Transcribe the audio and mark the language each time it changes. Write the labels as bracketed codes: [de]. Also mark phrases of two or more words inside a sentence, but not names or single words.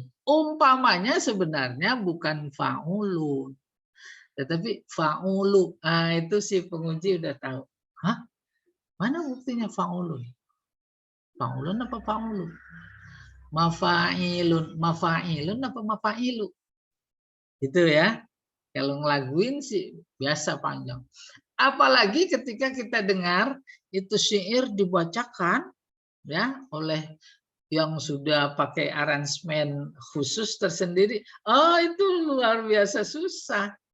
[id] Umpamanya sebenarnya bukan fa'ulun. Tetapi fa'ulu, itu si penguji udah tahu. Hah? Mana buktinya fa'ulun? Fa'ulun apa fa'ulu? Mafa'ilun, mafa'ilun apa mafa'ilu? Itu ya. Kalau ngelaguin sih biasa panjang. Apalagi ketika kita dengar itu syair dibacakan ya oleh yang sudah pakai aransemen khusus tersendiri. Oh, itu luar biasa susah.